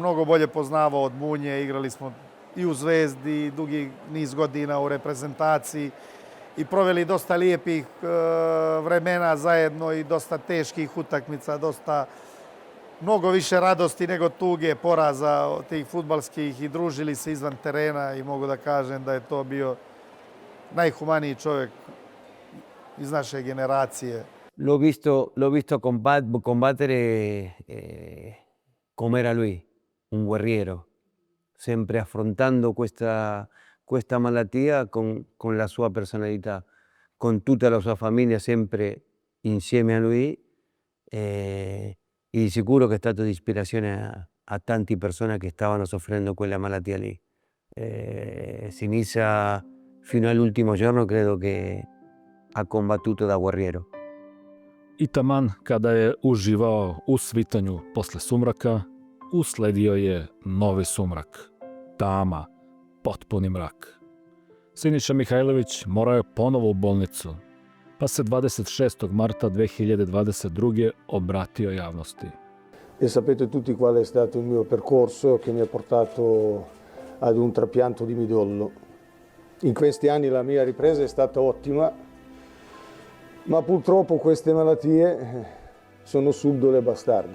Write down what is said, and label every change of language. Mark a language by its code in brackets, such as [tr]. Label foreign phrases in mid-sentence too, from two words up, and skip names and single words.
[sr] mnogo bolje poznavao od Munje, igrali smo i u Zvezdi, dugi niz godina u reprezentaciji i proveli dosta lijepih vremena zajedno i dosta teških utakmica, mnogo više radosti nego tuge, poraza tih fudbalskih i družili se izvan terena i mogu da kažem da je to bio najhumaniji čovjek iz naše generacije. [es] Lo he visto combatere como era Luis, [it] un guerriero, siempre affrontando questa malattia con la sua personalità, con tutta la sua famiglia sempre insieme a lui. Y sicuro che è stato di ispirazione a tante persone che stavano soffrendo quella malattia lì. Sinisa fino all'ultimo giorno credo che ha combattuto da guerriero. [sr] I taman kada je uživao u svitanju posle sumraka, usledio je novi sumrak, tama, potpuni mrak. Siniša Mihajlović morao je ponovo u bolnicu, pa se 26. marta 2022. obratio javnosti. [it] E sapete tutti qual è stato il mio percorso che mi ha portato ad un trapianto di midollo. In questi anni la mia ripresa è stata ottima, ma purtroppo queste malattie sono subdole e bastarde.